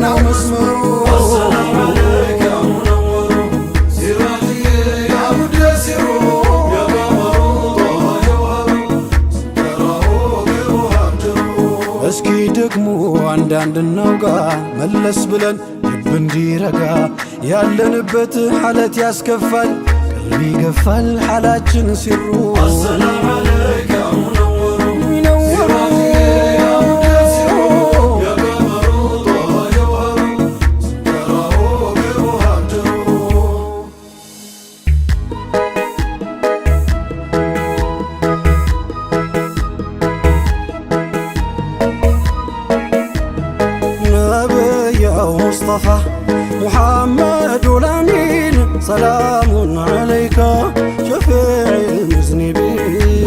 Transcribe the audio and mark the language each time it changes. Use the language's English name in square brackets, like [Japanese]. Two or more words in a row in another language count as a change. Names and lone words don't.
[Amharic] መስመሩ [Arabic] السلام عليك يا منور سراجي يا مدثر يا قمر طه جوهر تراه بالمهجر [Amharic] እስኪ ደግሞ አንዳንድ እናውጋ መለስ ብለን ልብ እንዲረጋ ያለንበት ሐለት ያስከፋል ቀልብ ይገፋል ሐላችን ሲሩ [Arabic] السلام عليك يا منور ሚነወሩ يا مدثر يا قمر طه جوهر تراه بالمهجر نبيو مصطفى محمد الأمين سلام عليك شفيع المذنبين